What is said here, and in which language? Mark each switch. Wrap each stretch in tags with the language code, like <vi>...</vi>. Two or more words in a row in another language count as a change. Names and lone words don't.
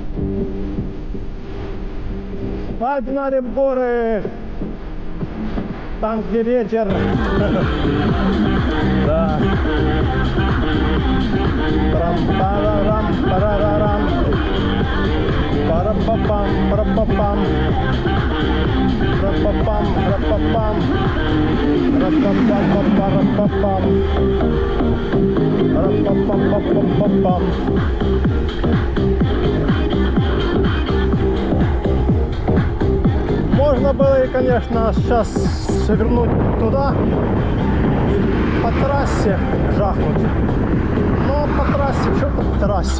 <ru>Погнали в горы. там, где ветер. Да. Трам-парарам, парарарам. Парапапам, парапапам. Рапапам, рапапам. Рапапапапарапапам. Рапапапапапапам. Можно было и, конечно, сейчас свернуть туда и по трассе жахнуть. Но по трассе, что по трассе?</ru>